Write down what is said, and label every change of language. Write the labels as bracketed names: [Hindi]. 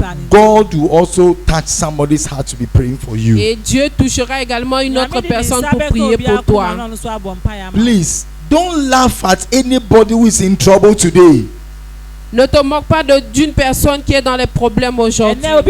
[English] God will also touch somebody's heart to be praying for you. [French] et Dieu touchera également une autre personne pour prier pour toi. [English] Please don't laugh at anybody who is in trouble today, [French] Ne te moque pas d'une personne qui est dans les problèmes aujourd'hui,